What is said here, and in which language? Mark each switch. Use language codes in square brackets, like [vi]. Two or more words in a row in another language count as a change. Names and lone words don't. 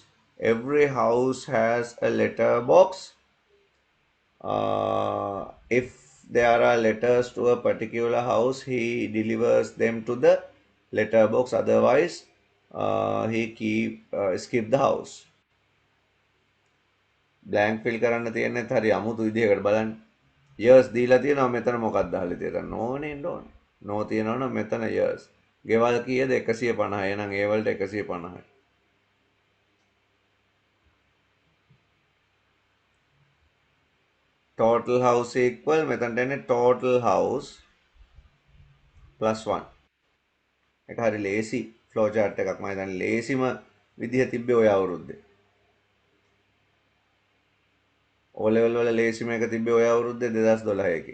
[en] Every house has a letter box. If there are letters to a particular house, he delivers them to the letter box. Otherwise, he skip the house. blank fill [si] කරන්න තියෙන්නේ හරි අමුතු විදිහකට බලන්න. years දීලා තියෙනවා මෙතන මොකක්ද දාලා තියෙන්නේ? no නේද ඕන. no තියෙනවනම් මෙතන years. ගෙවල් කීයද 150. එහෙනම් ඒ වලට 150යි. [en] total house equal [si] මෙතනට එන්නේ [en] total house plus 1. [si] ඒක හරි ලේසි [en] flow chart [si] එකක්. මම හිතන්නේ ලේසිම විදිහ තිබ්බේ ඔය අවුරුද්දේ. O level වල ලේසිම එක තිබ්බේ ඔය අවුරුද්දේ 2012 එකේ.